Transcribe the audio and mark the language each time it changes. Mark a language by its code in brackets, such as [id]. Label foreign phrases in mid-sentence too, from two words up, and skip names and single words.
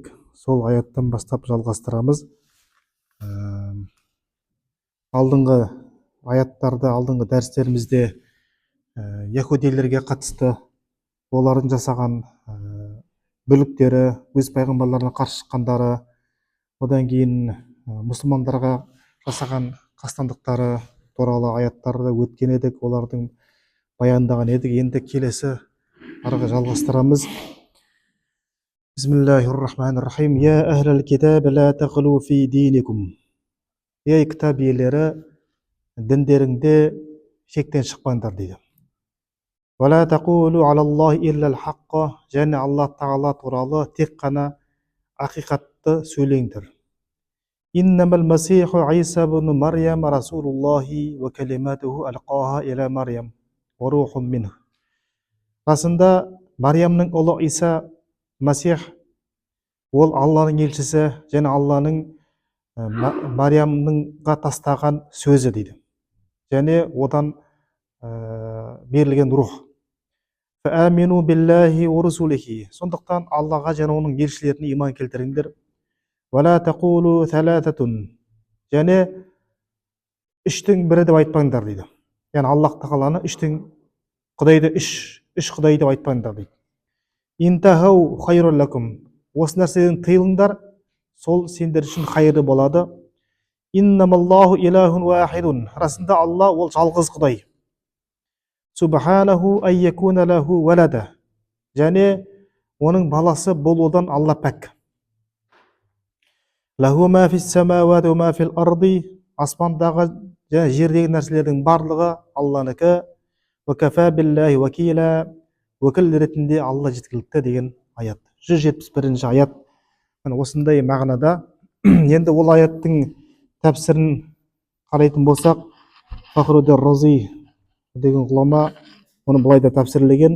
[kk] Сол аяттан бастап жалғастырамыз. Алдыңғы аяттарда, алдыңғы дәрістерімізде яһудилерге қатысты олардың жасаған бүліктері, өз пайғамбарларына қарсы шыққандары, одан кейін мұсылмандарға жасаған қастандықтары туралы аяттарды өткен едік, олардың баяндаған едік. Енді келесі арғы жалғастырамыз. [ar] بسم الله الرحمن الرحيم يا أهل الكتاب لا تغلوا في دينكم. [kk] Ей кітап иелері, діндеріңде шектен шықпаңдар дейді. [ar] ولا تقولوا على الله إلا الحق. [kk] Және Аллах Тағала туралы тек қана ақиқатты сөйлеңдер. [ar] إنما المسيح عيسى ابن مريم رسول الله وكلمته ألقاها إلى مريم وروح منه. [kk] Расында Мариямның ұлы Иса Масих, ол Алланың елшісі және Алланың Мариямныңға тастаған сөзі дейді. Және одан берілген рух. [ar] فآمنوا بالله ورسله. [kk] Сондықтан Аллаға және оның елшілеріне иман келтіріңдер. [ar] ولا تقولوا ثلاثة. [kk] Және үштің бірі деп айтпаңдар дейді. Яғни Аллах Тағаланы құдайды үш құдай деп айтпаңдар дейді. [ar] انتهوا خيرا لكم. [kk] Осы нәрседен тыйылыңдар, сол сендер үшін хайырлы болады. [ar] إنما الله إله واحد. [kk] Расында Алла ол жалғыз құдай. [ar] سبحانه أن يكون له ولد. [kk] Және оның баласы болудан Алла пәк. [ar] له ما في السماوات وما في الأرض. [kk] Аспандағы және жердегі нәрселердің барлығы Алланыкі. [ar] وكفى بالله وكيلا. [kk] Өкіл ретінде Алла жеткілікті деген аят. 171-ші аят. Осындай мағынада. Енді ол аяттың тәпсірін қарайтын болсақ, Фахруддин Рази деген ғұлама оны былай да тәпсірлеген.